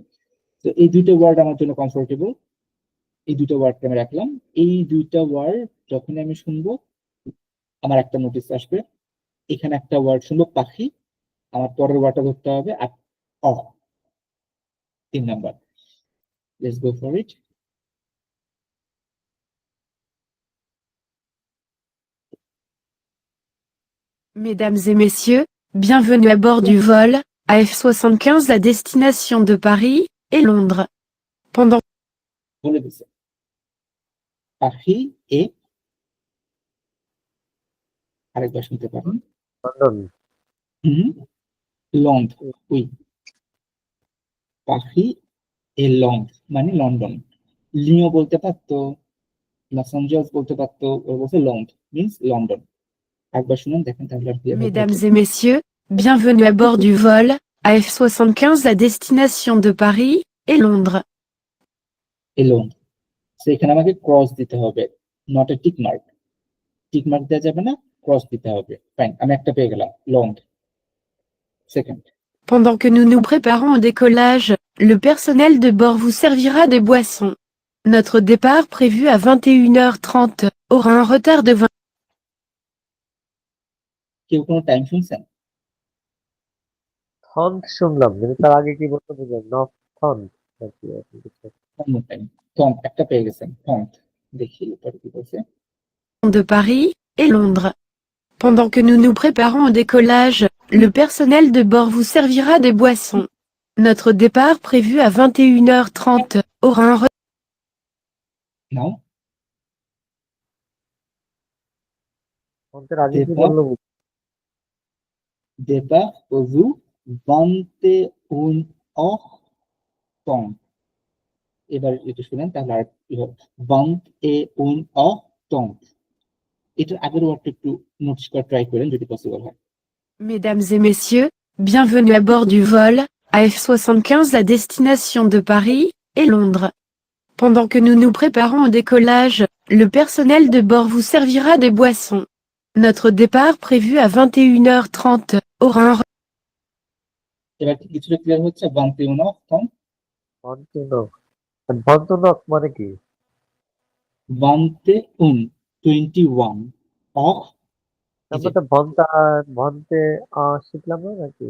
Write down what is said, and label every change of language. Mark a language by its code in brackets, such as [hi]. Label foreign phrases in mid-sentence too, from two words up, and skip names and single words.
[bn] তো এই দুইটা ওয়ার্ড আমার জন্য কমফোর্টেবল, এই দুইটা ওয়ার্ডকে আমি রাখলাম। এই দুইটা ওয়ার্ড যখন আমি শুনবো আমার একটা নোটিস আসবে, এখানে একটা ওয়ার্ড শুনবো পাখি, আমার পরের ওয়ার্ডটা ধরতে হবে আর অ, 3 নাম্বার। [en] let's go for it. [fr] Mesdames et messieurs, bienvenue à bord du vol AF75 à destination de Paris et Londres. Pendant [bn] বলে দিছে পাখি এ, আরেকবার শুনতে পারেন। লন্ডন। লন্ড, উই, পাখি এ লন্ড মানে লন্ডন। লিও বলতে পারতো, লস অ্যাঞ্জেলস বলতে পারতো, ও বলছে লন্ড মিন্স লন্ডন। একবার শুনুন, দেখেন তাহলে আর ক্লিয়ার হবে। [fr] Mesdames et messieurs, bienvenue à bord du vol AF75 à destination de Paris et Londres. [bn] এ লন্ড, সো এখানে আমাকে ক্রস দিতে হবে, [en] not a tick mark. tick mark [bn] দেওয়া যাবে না, ক্রস দিতে হবে। ফাইন, আমি একটা পেয়ে গেলাম, লন্ড। সেকেন্ড, [fr] Pendant que nous nous préparons au décollage, le personnel de bord vous servira des boissons. Notre départ prévu à 21h30 aura un retard de 20. [bn] কেউ কোনো টাইম শুনছেন? থন্ট শুনলাম, কিন্তু তার আগে কি বলতে বুঝলাম? নট থন্ট নাকি এরকম কিছু? টাইম টন্ট একটা পেয়ে গেছেন, টন্ট। দেখি এরপরে কি বলছে। [fr] De Paris et Londres. Pendant que nous nous préparons au décollage, le personnel de bord vous servira des boissons. Notre départ prévu à 21h30 aura un retard. [bn] নাও থন্টের আগে কি Départ. বললো? [fr] départ pour vous 21h30 [bn] এবার এটা শুনেন তাহলে আর কি হবে 21h30 এটার আগের ওয়ার্ডটা একটু নোটিস করে ট্রাই করেন যদি পসিবল হয়। [fr] Mesdames et messieurs, bienvenue à bord du vol AF75 à destination de Paris et Londres. Pendant que nous nous préparons au décollage, le personnel de bord vous servira des boissons. Notre départ prévu à 21h30 aura un [bn] এবার কি কিছুটা ক্লিয়ার হচ্ছে 21h30 ভন্তুনক। ভন্তুনক মানে কি? 21 অফ তারপর তো ভন্তে শিখলাম না নাকি?